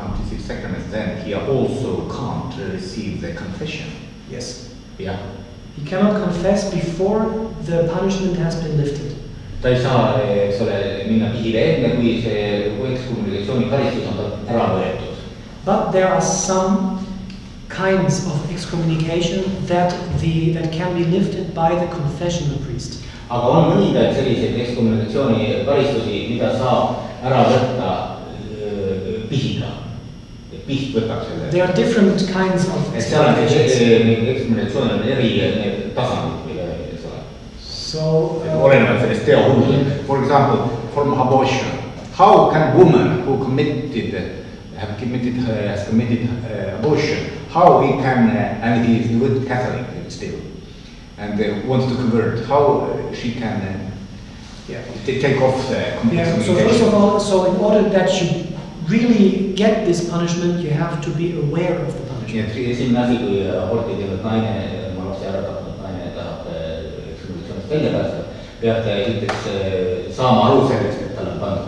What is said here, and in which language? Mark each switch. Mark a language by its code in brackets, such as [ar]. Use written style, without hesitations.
[en] receive sacraments, then he also can't receive the confession. Yes. Yeah. He cannot confess before the punishment has been lifted. [et] Ta ei saa, eks ole, minna pihile enne, kui see ekskommunikatsiooni karistus on ta ära võetud. [en] But there are some kinds of excommunication that can be lifted by the confessional priest. [et] Aga on mõningaid selliseid ekskommunikatsiooni karistusi, mida saab ära võtta pihiga. Piht võtab selle. [en] There are different kinds of [et] ekskommunikatsioon on eri tasandid, eks ole. [en] So, [et] olenevalt sellest teo hullu. [en] For example, from abortion. How can woman who has committed abortion, how he can, and he is a good Catholic still, and wants to convert, how she can take off the communication? So first of all, so in order that you really get this punishment, you have to be aware of the punishment. [et] Esimene asi, kui aborti teevad naine, oma lapse ära tapnud naine tahab ekskommunikatsioonist välja päästa, peab ta esiteks saama aru sellest, et tal on pandud.